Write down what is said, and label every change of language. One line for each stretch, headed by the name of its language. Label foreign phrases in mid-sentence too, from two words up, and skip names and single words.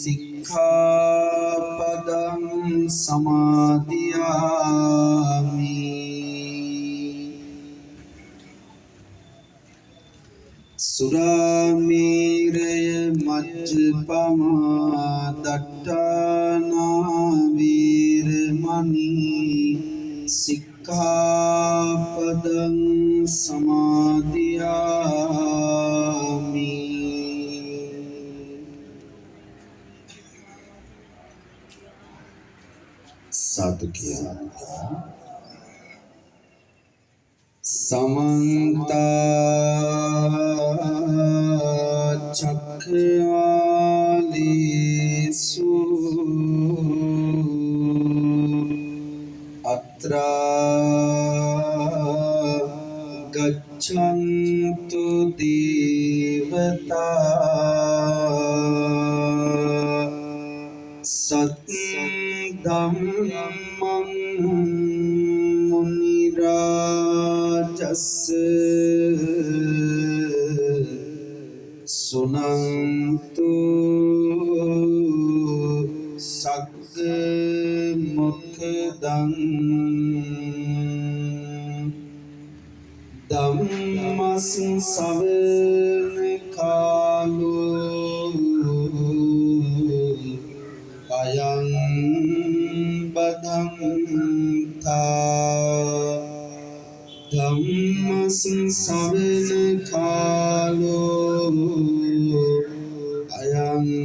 Pali: සික්ඛාපදං සමාදියාමි සුරාමේරය මජ්ජපමා දට්ඨානා වීරමණී සික්ඛාපදං සමාදියාමි
Sinhala: සාදු කියලා
Pali: समन्ता चक्रवालेषु अत्रा गच्छन्तु देवता सत्धम्मं मुनिराजस् सुनन्तु सक्मुखदं ධම්මස්සවන කාලෝ අයං බදන්තා ධම්මස්සවන කාලෝ අයං